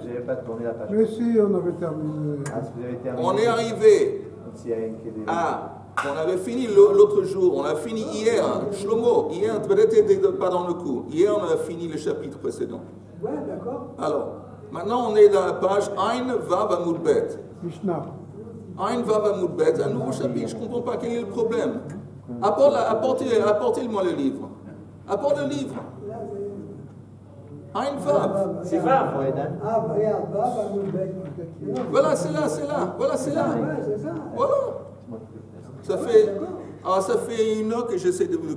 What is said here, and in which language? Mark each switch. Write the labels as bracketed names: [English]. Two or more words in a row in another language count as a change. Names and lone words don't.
[French] je n'avais pas tourné la page. Mais si, on avait terminé. Ah, si vous avez terminé. On est arrivé S'il y a une qui est des- on avait fini l'autre jour, on a fini hier, Shlomo, hier, peut-être t'étais pas dans le coup. Hier, on a fini le chapitre précédent. Ouais, d'accord. Alors, maintenant on est dans la page [Hebrew] עין וו עמוד בית. [French] Mishnah. [Hebrew] עין וו עמוד בית, [French] un nouveau chapitre, je ne comprends pas quel est le problème. Apportez-moi le livre. Apporte le livre. [Hebrew] עין וו. [French] C'est pas. Ouais, Dan. Ah, regarde, va, va, nous bec. Voilà, c'est là, c'est là. Voilà, c'est là. Ouais, c'est ça. Voilà. Ça fait une heure que j'essaie de vous